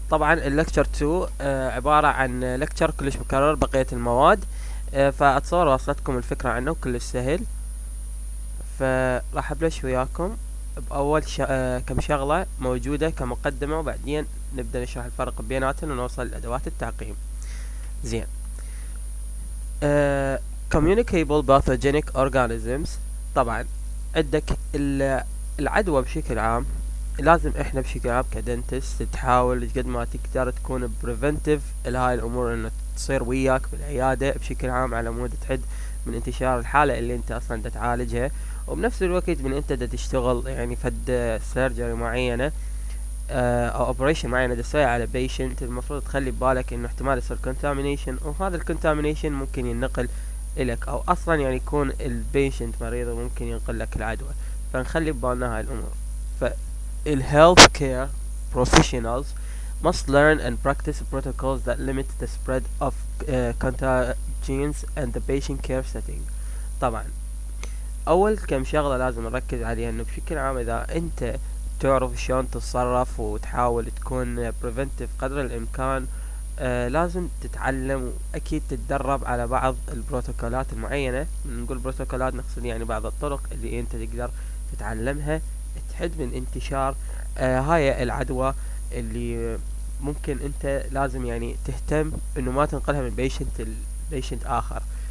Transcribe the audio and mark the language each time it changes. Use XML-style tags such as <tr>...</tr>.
<ar>طبعا اللكتشر 2 عبارة عن لكتشر كلش مكرر بقية المواد. فأتصور وصلتكم الفكرة عنه كلش سهل. فراح أبلش وياكم بأول كم شغلة موجودة كمقدمة، وبعدين نبدأ نشرح الفرق بيناتهم ونوصل لأدوات التعقيم. زين.</ar> <en>communicable pathogenic organisms.</en> <ar>طبعا عندك العدوى بشكل عام. لازم احنا بشكل عام كدنتست تحاول قد ما تقدر تكون بريفنتيف لهاي الامور انه تصير وياك بالعيادة بشكل عام، على مود تحد من انتشار الحالة اللي انت اصلا دا تعالجها، وبنفس الوقت من انت دا تشتغل يعني فد سيرجري معينة او اوبريشن معينة دا تسويها على بيشنت. المفروض تخلي ببالك انه احتمال يصير كونتامينيشن، وهذا الكونتامينيشن ممكن ينقل الك، او اصلا يعني يكون البيشنت مريض وممكن ينقل لك العدوى. فنخلي ببالنا هاي الامور.</ar> <en>فالhealth care professionals must learn and practice protocols that limit the spread of contagions and the patient care setting.</en> <ar>طبعا اول كم شغلة لازم نركز عليها انه بشكل عام اذا انت تعرف شلون تتصرف وتحاول تكون preventive قدر الامكان، لازم تتعلم واكيد تتدرب على بعض البروتوكولات المعينة. نقول بروتوكولات نقصد يعني بعض الطرق اللي انت تقدر تتعلمها تحد من انتشار هاي العدوى اللي ممكن انت لازم يعني تهتم انه ما تنقلها من بيشنت اخر.</ar>